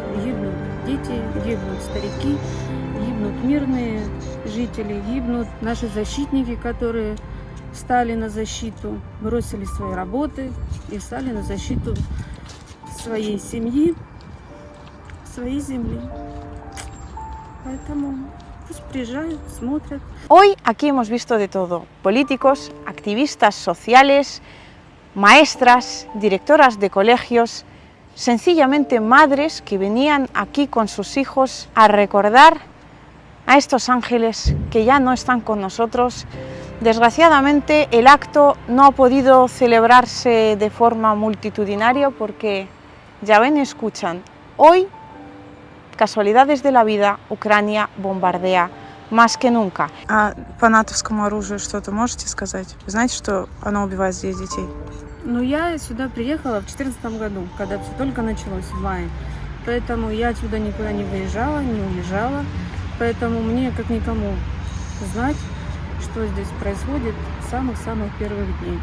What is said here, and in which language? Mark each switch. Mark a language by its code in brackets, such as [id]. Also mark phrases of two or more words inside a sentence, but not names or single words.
[ru] Гибнут дети, гибнут старики, гибнут мирные жители, гибнут наши защитники, которые встали на защиту, бросили свои работы и встали на защиту своей семьи, своей земли. Поэтому пусть приезжают, смотрят. [es] Hoy aquí hemos visto de todo: políticos, activistas sociales, maestras, directoras de colegios, sencillamente madres que venían aquí con sus hijos a recordar a estos ángeles que ya no están con nosotros. Desgraciadamente el acto no ha podido celebrarse de forma multitudinaria porque, ya ven y escuchan, hoy, casualidades de la vida, Ucrania bombardea más que nunca. [ru] А по натовскому оружию что-то можете сказать? Вы знаете, что оно убивает здесь детей? Ну, я сюда приехала в 2014 году, когда все только началось, в мае. Поэтому я отсюда никуда не выезжала, не уезжала. Поэтому мне, как никому, знать, что здесь происходит с самых-самых первых дней.